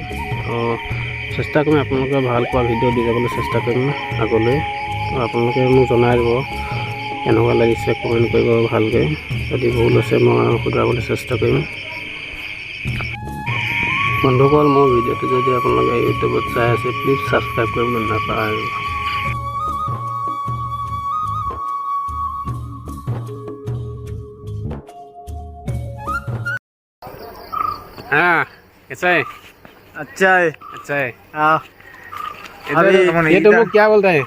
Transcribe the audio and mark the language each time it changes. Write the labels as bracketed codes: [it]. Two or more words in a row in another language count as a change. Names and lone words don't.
[as] চেষ্টা কৰিম আপোনালোকে ভাল পোৱা ভিডিঅ' দি যাবলৈ চেষ্টা কৰিম আগলৈ। আপোনালোকে মোক জনাই দিব কেনেকুৱা লাগিছে, কমেণ্ট কৰিব ভালকৈ। যদি ভুল হৈছে মই শুধৰাবলৈ চেষ্টা কৰিম। বন্ধুসকল, মোৰ ভিডিঅ'টো যদি আপোনালোকে ইউটিউবত চাই আছে, [en] please subscribe [as] কৰিবলৈ নাপাহৰিব। [hi] हाँ, कैसा है? अच्छा है। अच्छा है। हाँ, ये तुमको क्या बोलता है?